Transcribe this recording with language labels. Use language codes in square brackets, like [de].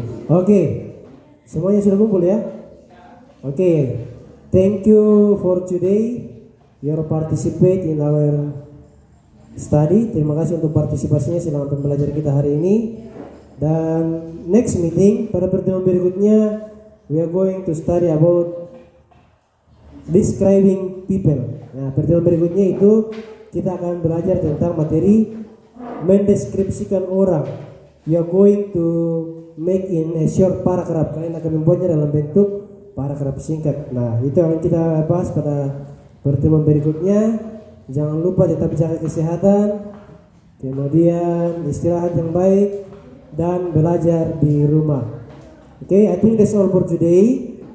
[id] Oke, semuanya sudah kumpul ya. [en] Oke, thank you for today. Your participate in our study. [id] Terima kasih untuk partisipasinya selama pembelajaran kita hari ini. Dan next meeting pada pertemuan berikutnya, [en] we are going to study about describing people. [id] Nah, pertemuan berikutnya itu kita akan belajar tentang materi mendeskripsikan orang. [en] You are going to make in a short paragraph. [id] Kalian akan membuatnya dalam bentuk paragraf singkat. Nah, itu yang kita bahas pada pertemuan berikutnya. Jangan lupa tetap jaga kesehatan, kemudian istirahat yang baik, dan belajar di rumah. [en] Oke, I think that's all for today.